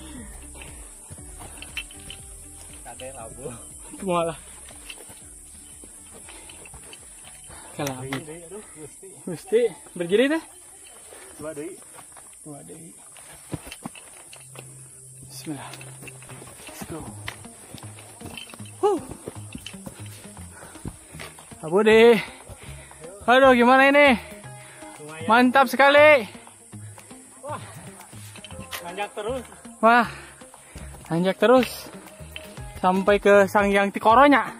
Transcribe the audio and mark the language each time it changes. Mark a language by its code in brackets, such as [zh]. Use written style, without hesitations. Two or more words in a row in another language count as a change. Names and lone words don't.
[su] Kade labu. Kumaha. Kalah. Aduh, Gusti berdiri teh. Dua deui. Bismillah. [en] Let's go. [su] Abu deh. [id] Aduh, gimana ini? Lumayan. Mantap sekali. Nanjak terus. Wah, nanjak terus sampai ke Sanghyang Tikoronya.